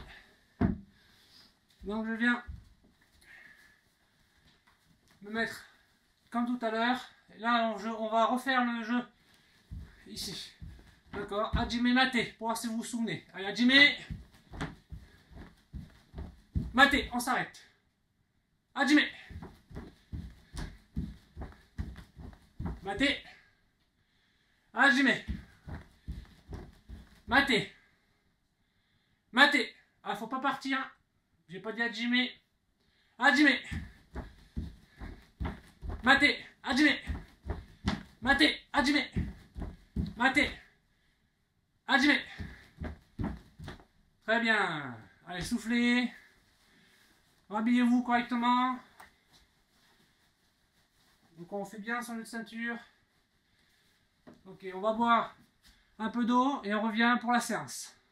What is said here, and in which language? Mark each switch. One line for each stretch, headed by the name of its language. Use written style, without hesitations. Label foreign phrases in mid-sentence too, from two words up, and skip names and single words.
French: Donc je viens me mettre comme tout à l'heure. Là, on va refaire le jeu ici. D'accord.
Japanese: 始め 待て,
French: pour voir si vous vous souvenez. Allez,
Japanese: 始め。待て,
French: on s'arrête.
Japanese: 始め。待て. Hajime. Mate.
French: Mate. Ah, faut pas partir. J'ai pas dit
Japanese: 始め。始め。待て。始め. 待て。始め。待て. Hajime.
French: Très bien. Allez, soufflez. Rhabillez-vous correctement. Donc on fait bien sur notre ceinture. Ok, on va boire un peu d'eau et on revient pour la séance.